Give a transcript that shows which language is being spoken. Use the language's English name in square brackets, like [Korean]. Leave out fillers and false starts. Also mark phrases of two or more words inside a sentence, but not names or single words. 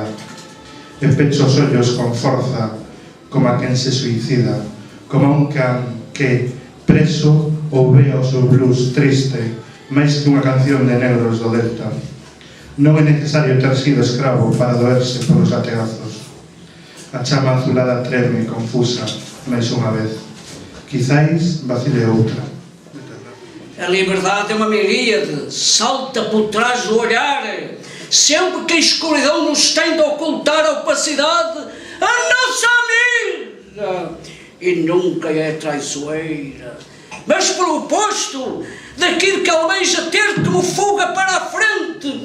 [Galician] E pecho os ollos con forza como a quen se suicida, como a un can que, preso, ouve o seu blues triste máis que unha canción de negros do delta. Non é necesario ter sido escravo para doerse polos lategazos. A chama azulada treme, confusa, máis unha vez. Quizais vacile outra. [Portuguese] A liberdade é uma miríade, salta por trás do olhar, sempre que a escuridão nos tende a ocultar a opacidade, a nossa amiga, e nunca é traiçoeira, mas pelo oposto daquilo que almeja ter como fuga para a frente.